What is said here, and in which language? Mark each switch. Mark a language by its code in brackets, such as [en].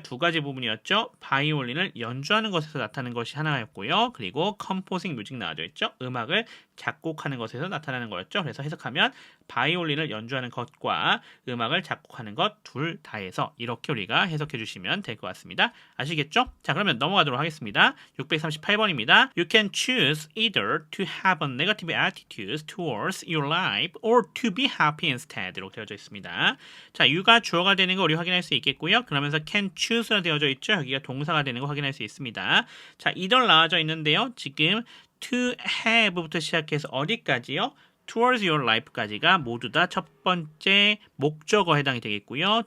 [ko] 두 가지 부분이었죠. 바이올린을 연주하는 것에서 나타나는 것이 하나였고요. 그리고 컴포징 뮤직 나와져 있죠. 음악을 작곡하는 것에서 나타나는 거였죠. 그래서 해석하면 바이올린을 연주하는 것과 음악을 작곡하는 것 둘 다해서 이렇게 우리가 해석해 주시면 될 것 같습니다. 아시겠죠? 자, 그러면 넘어가도록 하겠습니다. 638번입니다. [en] You can choose either to have a negative attitude towards your life or to be happy instead. [ko] 이렇게 되어져 있습니다. 자, you가 주어가 되는 거 우리 확인할 수 있겠고요. 그러면서 [en] can choose [ko] 가 되어져 있죠. 여기가 동사가 되는 거 확인할 수 있습니다. 자, either 나와져 있는데요. 지금 to have부터 시작해서 어디까지요? [en] towards your life [ko] 까지가 모두 다 첫 번째 목적어 해당이 되겠고요.